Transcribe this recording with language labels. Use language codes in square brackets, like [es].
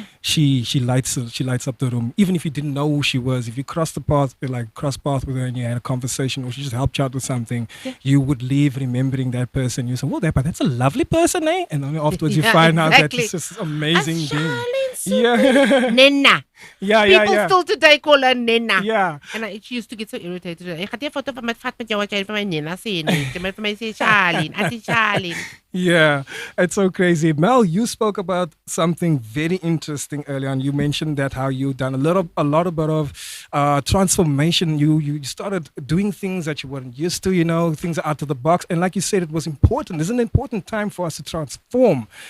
[en] She lights up the room. Even if you didn't know who she was, if you crossed path with her and you had a conversation, or she just helped you out with something, you would leave remembering that person. You say, well, that's a lovely person, eh? And then afterwards you find out that it's just an amazing being. Nena. People still today call her Nena. Yeah. And she used to get so irritated. [af] Ek gaan 'n foto van my vat met jou wat jy vir my Nena sê nie. Jy moet vir my sê Charlene, Auntie Charlene. [en] Yeah, it's so crazy. Mel, you spoke about something very interesting earlier on. You mentioned that how you done a lot of transformation. You started doing things that you weren't used to, things out of the box. And like you said, it was important. It's an important time for us to transform.